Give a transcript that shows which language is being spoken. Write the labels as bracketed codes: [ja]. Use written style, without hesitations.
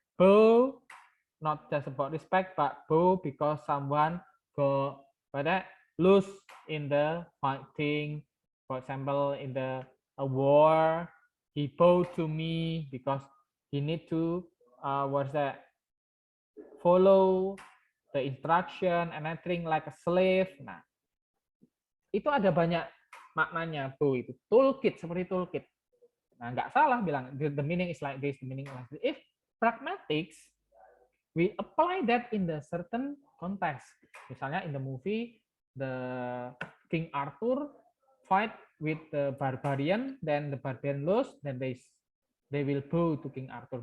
[en] Bow, not just about respect, but bow because someone go lose in the fighting. For example, in the war, he bowed to me because he need to follow the instruction and acting like a slave. [id] Nah, itu ada banyak maknanya bow itu. Toolkit, seperti toolkit. [en] Nah, [id] nggak salah bilang [en] the meaning is like this, the meaning is like this. If pragmatics, we apply that in the certain context. [id] Misalnya [en] in the movie, the King Arthur fight with the barbarian, then the barbarian lose, then they will bow to King Arthur.